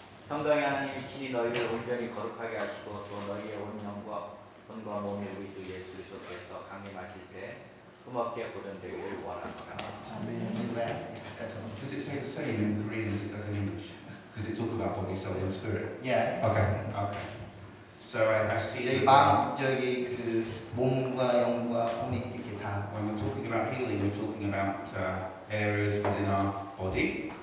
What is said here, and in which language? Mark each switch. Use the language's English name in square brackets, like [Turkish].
[Korean] 성당의 하나님이 친히 너희를 온전히 거룩하게 하시고 또 너희의 온 영과魂과 몸이 우리 주 예수 그리스도께서 강림하실 때 흠없게 보존되기를 원하노라. [English] Does it say the same in Korean as it does in English? Does it talk about body, soul, and spirit? [Korean] 예. [English] Okay. So I see [Korean] 여기 마음 저기 그 몸과 영과 몸이 이렇게 다 [English] when we're talking about healing, we're talking about areas within our body,